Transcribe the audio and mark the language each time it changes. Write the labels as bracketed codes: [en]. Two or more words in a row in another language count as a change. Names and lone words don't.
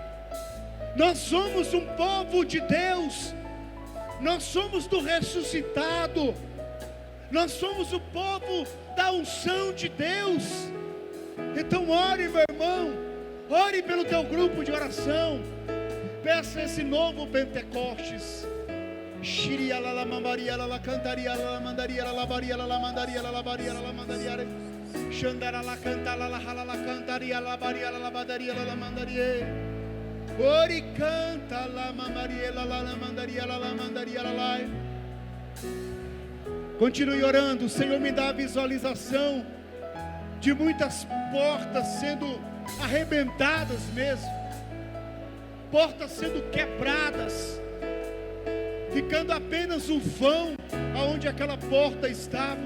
[pt] Nós somos um povo de Deus, nós somos do ressuscitado, nós somos o povo da unção de Deus. Então ore, meu irmão, ore pelo teu grupo de oração, peça esse novo Pentecostes. Shiria la mambaria la cantaria la mandaria la baria la mandaria la baria la mandaria Shandara la canta la hala la cantaria la baria la badaria la mandaria Ori canta la mambaria la mandaria la mandaria la. Continue orando. O Senhor me dá a visualização de muitas portas sendo arrebentadas mesmo, portas sendo quebradas, ficando apenas um vão aonde aquela porta estava.